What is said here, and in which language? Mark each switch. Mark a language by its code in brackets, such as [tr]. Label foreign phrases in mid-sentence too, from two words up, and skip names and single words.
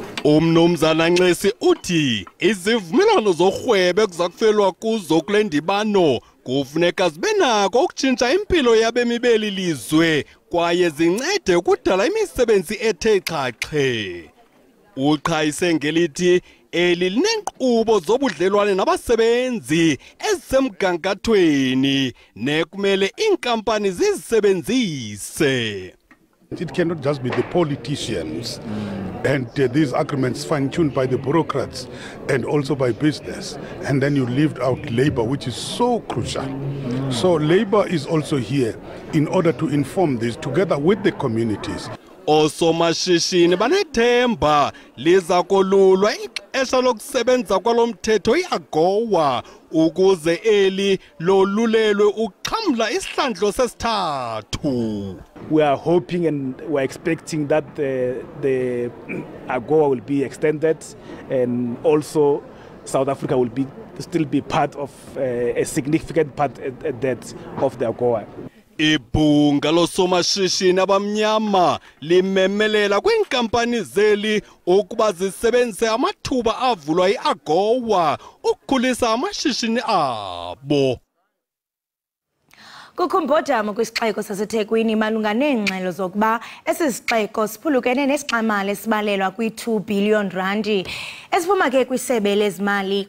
[xh] Umnumzana Nxesi uthi izivumelwano zorhwebo ekuzakufelwa kuzo kule ndibano kufuneka zibe nako ukutshintsha impilo yabemi beli lizwe kwaye zincede ukudala imisebenzi ethe xhaxhe. Uqhayise ngelithi eli linenkqubo zobudlelwane nabasebenzi ezisemgangathweni nekumele iinkampani zizisebenzise. [en] It cannot just be the politicians and these agreements fine-tuned by the bureaucrats and also by business. And then you leave out labor, which is so crucial. So labor is also here in order to inform this together with the communities. [xh] Osomashishini banethemba liza kolulwa ixesha lokusebenza kwalomthetho iAGOA ukuze eli lolulelwe uqhamla isihlandlo sesithathu. [en] We are hoping and we're expecting that the AGOA will be extended and also South Africa will still be part of a significant part at that of the AGOA. [xh] Ibhunga losomashishini abamnyama limemelela kwiinkampani zeli ukuba zisebenzise amathuba avulwa iAGOA ukukhulisa amashishini abo. Kukho umbhodamo kwisixeko saseThekwini malunga neengxelo zokuba esi sixeko siphulukene nesixamali esibalelwa kwi-2 billion randi esiphuma ke kwisebe lezimali.